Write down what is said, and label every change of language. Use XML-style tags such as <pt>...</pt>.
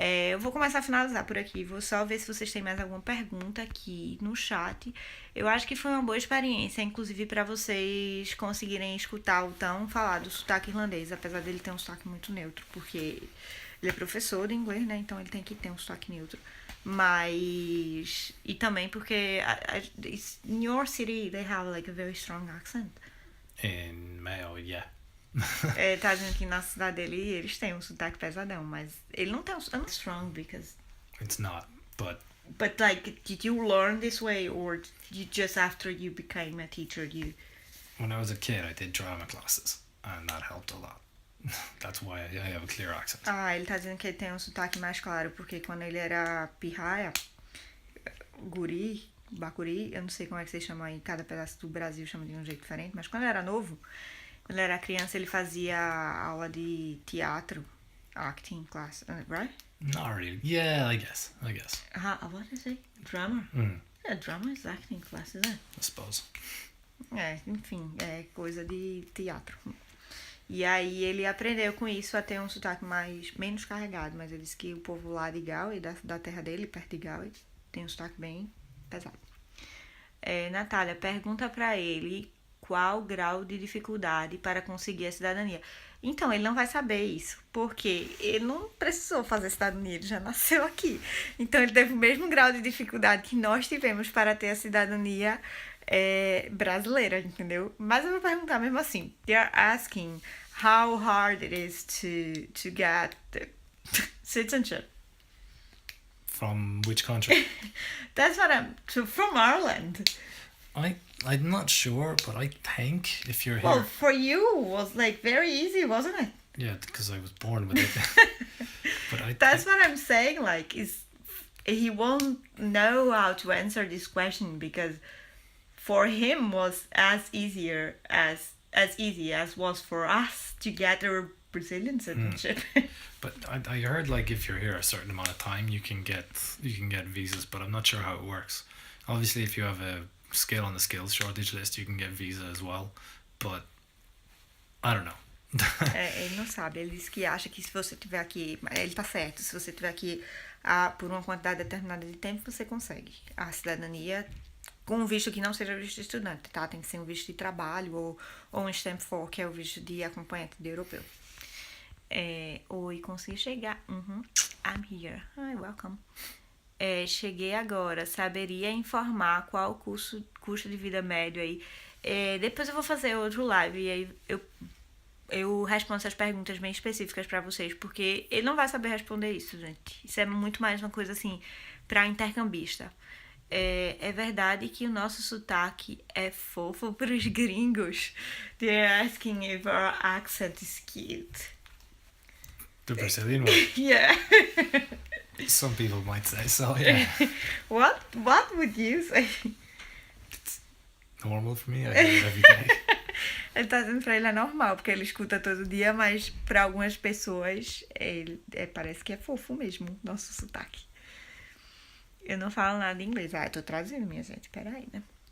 <pt>Eu vou começar a finalizar por aqui. Vou só ver se vocês têm mais alguma pergunta aqui no chat. Eu acho que foi uma boa experiência, inclusive para vocês conseguirem escutar o tão falado sotaque irlandês, apesar dele ter um sotaque muito neutro, porque ele é professor de inglês, né? Então ele tem que ter um sotaque neutro. Mas... E também porque</pt> <en>in your city they have like a very strong accent. In Mayo, yeah.</en> <pt>Tá dizendo que na cidade dele eles têm um sotaque pesadão, mas ele não tem um</pt> <en>strong because it's not, but But like, did you learn this way, or you just after you became a teacher, you? When I was a kid, I did drama classes, and that helped a lot. That's why I have a clear accent.</en> <pt>Ah, ele tá dizendo que ele tem um sotaque mais claro, porque quando ele era pirraia, guri, bacuri, eu não sei como é que vocês chamam aí, cada pedaço do Brasil chama de um jeito diferente, mas quando ele era novo, quando ele era criança, ele fazia aula de teatro,</pt> <en>acting class, right? Not really. Yeah, I guess. What is it? Drama? Yeah, drama is acting class, isn't it? I suppose.</en> <pt>Enfim, é coisa de teatro. E aí ele aprendeu com isso a ter um sotaque menos carregado, mas ele disse que o povo lá de Galway, da terra dele, perto de Galway, tem um sotaque bem pesado. Natália, pergunta pra ele qual o grau de dificuldade para conseguir a cidadania. Então, ele não vai saber isso, porque ele não precisou fazer cidadania, ele já nasceu aqui. Então, ele teve o mesmo grau de dificuldade que nós tivemos para ter a cidadania brasileira, entendeu? Mas eu vou perguntar mesmo assim.</pt> <en>They're asking how hard it is to get the citizenship. From which country? That's what from Ireland. I'm not sure, but I think if you're Well, here... for you, it was like very easy, wasn't it? Yeah, because I was born with it. But That's what I'm saying, like, he won't know how to answer this question because for him was as easy as was for us to get our Brazilian citizenship. But I heard like if you're here a certain amount of time, you can get visas, but I'm not sure how it works. Obviously, if you have a skill on the skills shortage list, you can get visa as well. But I don't know.</en> <pt>Ele não sabe, ele disse que acha que se você tiver aqui, ele tá certo, se você tiver aqui por uma quantidade determinada de tempo, você consegue a cidadania com um visto que não seja visto de estudante, tá? Tem que ser um visto de trabalho ou um stamp 4, que é o visto de acompanhante de europeu. Oi, consegui chegar.</pt> <en>I'm here. Hi, welcome.</en> <pt>Cheguei agora. Saberia informar qual o custo de vida médio aí. Depois eu vou fazer outro live e aí eu respondo essas perguntas bem específicas pra vocês, porque ele não vai saber responder isso, gente. Isso é muito mais uma coisa assim pra intercambista. É verdade que o nosso sotaque é fofo pros gringos.</pt> <en>They're asking if our accent is cute. The Brazilian one? Yeah. Some people might say so, yeah. What would you say? It's normal for me, I hear it every day.</en> <pt>Ele tá dizendo pra ele é normal, porque ele escuta todo dia, mas pra algumas pessoas parece que é fofo mesmo, nosso sotaque. Eu não falo nada em inglês. Eu tô traduzindo, minha gente. Peraí, né?</pt>